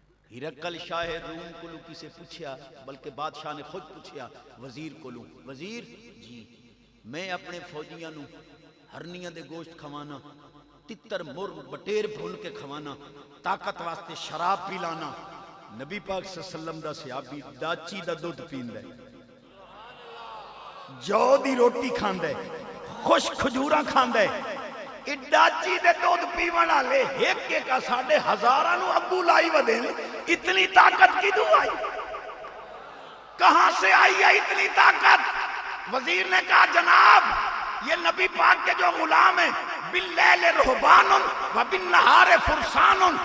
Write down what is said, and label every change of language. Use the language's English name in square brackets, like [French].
[Punjabi] ہرقل Shah room کو لو کسے پوچھیا، بلکہ بادشاہ نے خود پوچھیا وزیر کو لو، وزیر جی میں اپنے فوجیاں نو ہرنیاں دے گوشت کھوانا، تتر مرغ بٹیر بھول کے کھوانا، طاقت واسطے شراب پیلانا. نبی پاک صلی اللہ علیہ وسلم دا صحابی داچی دا دودھ پیندا ہے، جو دی روٹی کھاندا ہے، خوش کھجوراں کھاندا ہے. ڈاچی دے دودھ پیون والے ایک ایک ساڈے ہزاراں نو ابو لائی ودے. [Urdu] اتنی طاقت کدوں آئی؟ کہاں سے آئی ہے اتنی طاقت؟ وزیر نے کہا جناب یہ نبی پاک کے جو غلام ہیں [Arabic] باللیل رہبان و بالنہار فرسان،